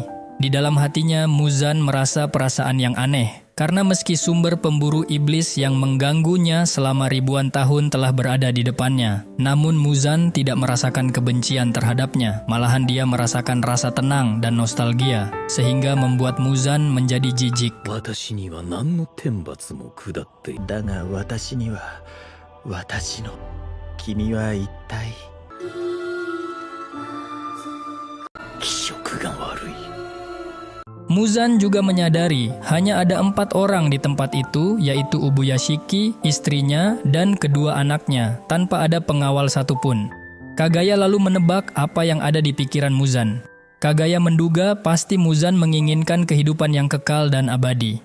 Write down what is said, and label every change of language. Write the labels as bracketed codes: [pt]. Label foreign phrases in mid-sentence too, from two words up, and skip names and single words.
[id] Di dalam hatinya Muzan merasa perasaan yang aneh. Karena meski sumber pemburu iblis yang mengganggunya selama ribuan tahun telah berada di depannya, namun Muzan tidak merasakan kebencian terhadapnya. Malahan dia merasakan rasa tenang dan nostalgia, sehingga membuat Muzan menjadi jijik. [ja] 私には何の天罰も下っている。だが私には、私の、君は一体。気色が悪い。 [id] Muzan juga menyadari hanya ada 4 orang di tempat itu, yaitu Ubuyashiki, istrinya, dan kedua anaknya, tanpa ada pengawal satupun. Kagaya lalu menebak apa yang ada di pikiran Muzan. Kagaya menduga pasti Muzan menginginkan kehidupan yang kekal dan abadi.